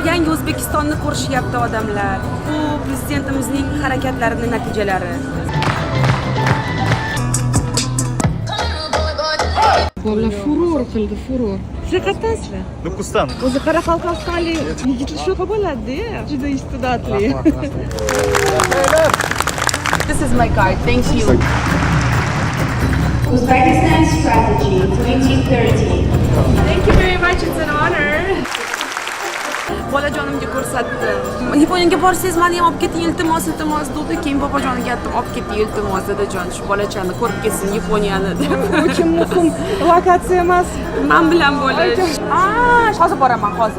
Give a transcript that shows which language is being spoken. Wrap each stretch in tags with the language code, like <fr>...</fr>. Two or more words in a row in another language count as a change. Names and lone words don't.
<uz>Yangi O'zbekistonni ko'rishyapti odamlar. Bu prezidentimizning harakatlarining natijalari. Bolalar furor qildi, furor. Sizlar qayerdasizlar? Nukusdan. O'zi Qoraqalpog'istonlik yigitlar shunaqa bo'ladi-da, juda iste'dodli.</uz> <en>This is my card. Thank you. Uzbekistan Strategy 2030. Thank you very much. It's an honor.</en> <uz>Bolajonimga ko'rsatdim. Yaponiyaga borsangiz meni ham olib keting, iltimos dedi. Keyin bobojoniga aytdim, olib keting, iltimos dadajon, shu bolachani ko'rib ketsin Yaponiyani deb. Uchun muhim lokatsiya emas. Men bilan bo'lish. Hozir boraman, hozir.</uz>